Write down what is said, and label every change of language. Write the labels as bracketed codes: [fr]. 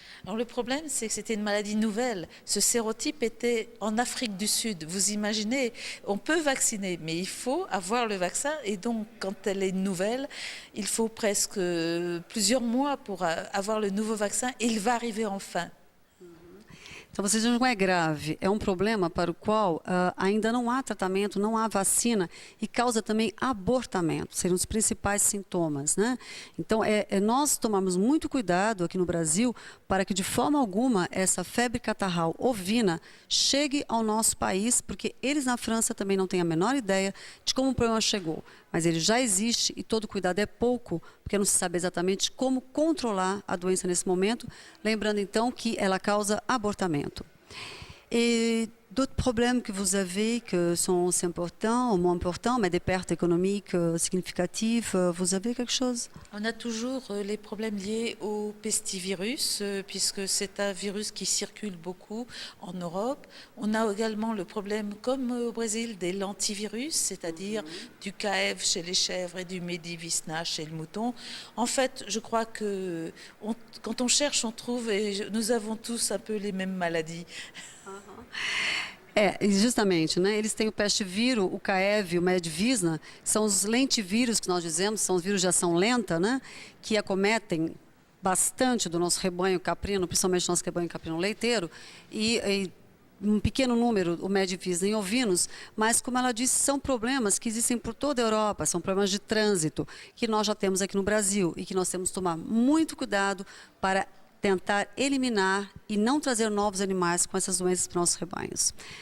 [fr] Alors le problème, c'est que c'était une maladie nouvelle. Ce sérotype était en Afrique du Sud. Vous imaginez, on peut vacciner, mais il faut avoir le vaccin. Et donc, quand elle est nouvelle, il faut presque plusieurs mois pour avoir le nouveau vaccin. Et il va arriver enfin. [pt] Então, vocês não é grave, é um problema para o qual ainda não há tratamento, não há vacina e causa também abortamento, seriam os principais sintomas, né? Então, nós tomamos muito cuidado aqui no Brasil para que de forma alguma essa febre catarral ovina chegue ao nosso país, porque eles na França também não têm a menor ideia de como o problema chegou. Mas ele já existe e todo cuidado é pouco, porque não se sabe exatamente como controlar a doença nesse momento, lembrando então que ela causa abortamento. [fr] Et d'autres problèmes que vous avez qui sont aussi importants ou moins importants, mais des pertes économiques significatives, vous avez quelque chose? On a toujours les problèmes liés au pestivirus, puisque c'est un virus qui circule beaucoup en Europe. On a également le problème, comme au Brésil, des lentivirus, c'est-à-dire du CAEV chez les chèvres et du Medivisna chez le mouton. En fait, je crois que quand on cherche, on trouve, et nous avons tous un peu les mêmes maladies. [pt] Justamente, né? Eles têm o pestivírus, o CAEV, o Medivisna, são os lentivírus que nós dizemos, são os vírus de ação lenta, né? Que acometem bastante do nosso rebanho caprino, principalmente nosso rebanho caprino leiteiro, e um pequeno número, o Medivisna em ovinos, mas, como ela disse, são problemas que existem por toda a Europa, são problemas de trânsito, que nós já temos aqui no Brasil e que nós temos que tomar muito cuidado para tentar eliminar e não trazer novos animais com essas doenças para os nossos rebanhos.